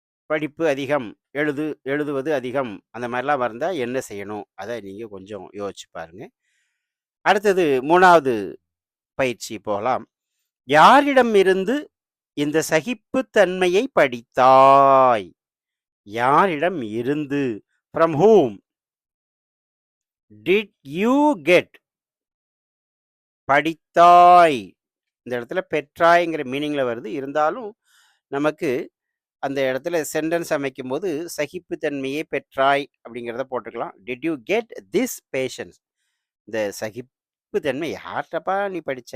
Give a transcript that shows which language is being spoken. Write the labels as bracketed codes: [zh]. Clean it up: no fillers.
[ta] படிப்பு அதிகம். எழுதுவது அதிகம். அந்த மாரிலாம் வந்தா என்ன செய்யணும்? அத நீங்க கொஞ்சம் யோசிச்சு பாருங்க. அடுத்தது 3வது பயிற்சி போகலாம். யாரிடமிருந்து இந்த சகிப்புத்தன்மையை படித்தாய்? யாரிடம் இருந்து? [en] From whom did you get? [ta] படித்தாய். இந்த இடத்துல பெற்றாய்ங்கிற மீனிங்ல வருது. இருந்தாலும் நமக்கு அந்த இடத்துல சென்டென்ஸ் அமைக்கும்போது சகிப்புத்தன்மையை பெற்றாய் அப்படிங்கிறத போட்டுக்கலாம். [en] Did you get this patience? [ta] இந்த சகிப்புத்தன்மை யார்ட்டப்பா நீ படிச்ச?